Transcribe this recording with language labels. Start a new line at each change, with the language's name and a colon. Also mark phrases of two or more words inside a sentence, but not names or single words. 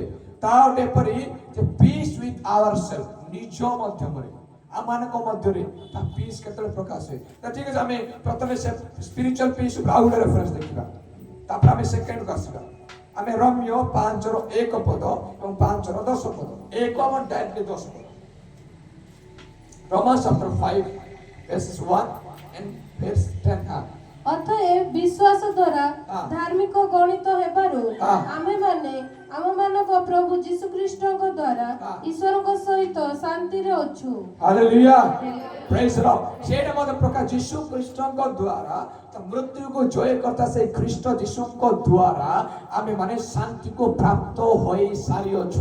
Odia: ତା ଗୋଟେ ପରି ଯେ
English: peace with ourself,
Odia: ନିଜ ମଧ୍ୟରେ ଆମମାନଙ୍କ ମଧ୍ୟରେ ତା ପିସ୍ କେତେବେଳେ ପ୍ରକାଶ ହୁଏ। ଠିକ ଅଛି, ଆମେ ପ୍ରଥମେ ସେ
English: spiritual peace
Odia: ଉପରେ ଆଉ ଗୋଟେ ରେଫରେନ୍ସ ଦେଖିବା, ତାପରେ ଆମେ ସେକେଣ୍ଡକୁ ଆସିବା। ଆମେ ରୋମିଓ 5:1 ପଦ ଏବଂ 5:10 ପଦ, 1 ଆମର ଡାଇରେକ୍ଟଲି 10 ପଦ।
English: Romans chapter 5 verses 1 and verse 10।
Odia: ଅତଏବ ବିଶ୍ୱାସ ଦ୍ୱାରା ଧାର୍ମିକ ଗଣିତ ହେବାରୁ ଆମେମାନେ ଆମମାନଙ୍କ ପ୍ରଭୁ ଯୀଶୁ ଖ୍ରୀଷ୍ଟଙ୍କ ଦ୍ୱାରା ଈଶ୍ୱରଙ୍କ ସହିତ ଶାନ୍ତିରେ ଅଛୁ।
English: ହାଲେଲୁୟା, praise the Lord.
Odia: ସେଇଟା ମଧ୍ୟ ପ୍ରକାଶ ଯୀଶୁ ଖ୍ରୀଷ୍ଟଙ୍କ ଦ୍ୱାରା ମୃତ୍ୟୁକୁ ଜୟ କରିଥିବା ସେ ଖ୍ରୀଷ୍ଟ ଯୀଶୁଙ୍କ ଦ୍ୱାରା ଆମେ ମାନେ ଶାନ୍ତିକୁ ପ୍ରାପ୍ତ ହୋଇ ସାରିଅଛୁ।